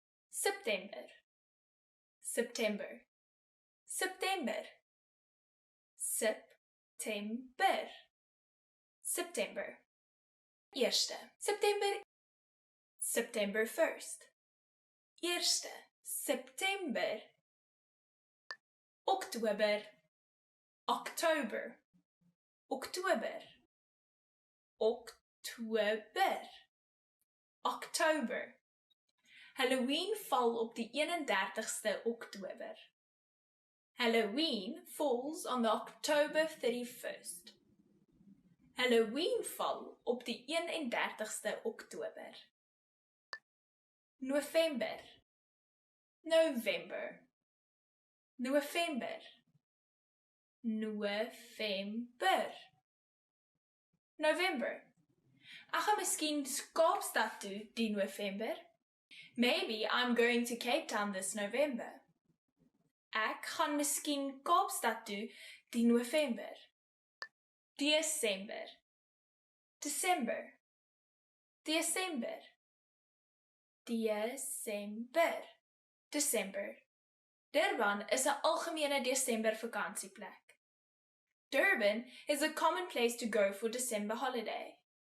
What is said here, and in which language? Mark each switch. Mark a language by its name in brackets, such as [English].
[Afrikaans] September, September, September, September, September. 1 September, [English] September 1st. [Afrikaans] 1 September. Oktober, October, Oktober, Oktober, Oktober. Halloween val op die 31ste Oktober. [English] Halloween falls on the October 31st. [Afrikaans] Halloween val op die 31ste Oktober. November, November, November, November, November. Ek gaan miskien Kaapstad toe die November. [English] Maybe I'm going to Cape Town this November. [Afrikaans] Ek gaan miskien Kaapstad toe die November. December, December, December, December, December. Durban is 'n algemene Desember vakansieplek. [English] Durban is a common place to go for December holiday.